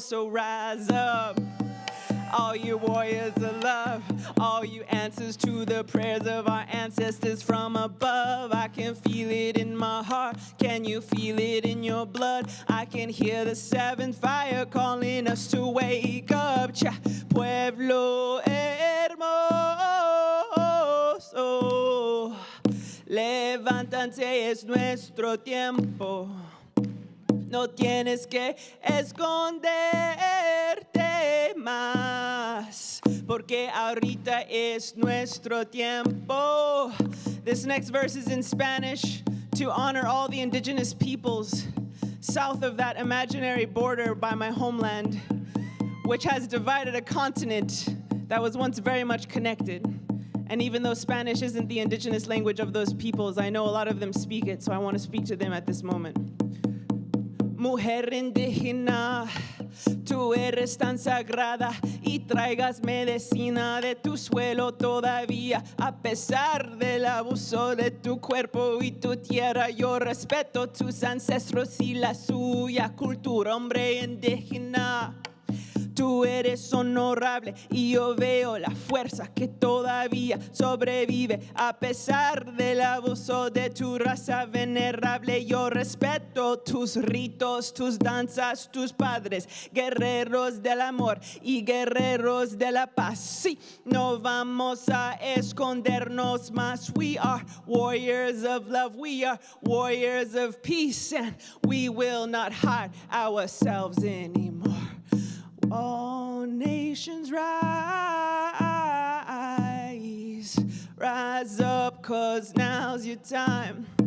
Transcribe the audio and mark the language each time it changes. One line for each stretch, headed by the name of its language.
English: So rise up, all you warriors of love, all you answers to the prayers of our ancestors from above. I can feel it in my heart, can you feel it in your blood? I can hear the seventh fire calling us to wake up.
Spanish: Pueblo hermoso, levántate, es nuestro tiempo. No tienes que esconderte más, porque ahorita es nuestro tiempo.
English: This next verse is in Spanish to honor all the indigenous peoples south of that imaginary border by my homeland, which has divided a continent that was once very much connected. And even though Spanish isn't the indigenous language of those peoples, I know a lot of them speak it, so I want to speak to them at this moment.
Spanish: Mujer indígena, tú eres tan sagrada y traigas medicina de tu suelo todavía. A pesar del abuso de tu cuerpo y tu tierra, yo respeto tus ancestros y la suya cultura, hombre indígena. Tú eres honorable y yo veo la fuerza que todavía sobrevive a pesar del abuso de tu raza venerable. Yo respeto tus ritos, tus danzas, tus padres, guerreros del amor y guerreros de la paz. Sí, no vamos a escondernos más.
English: We are warriors of love. We are warriors of peace, and we will not hide ourselves anymore. All nations rise, rise up, 'cause now's your time.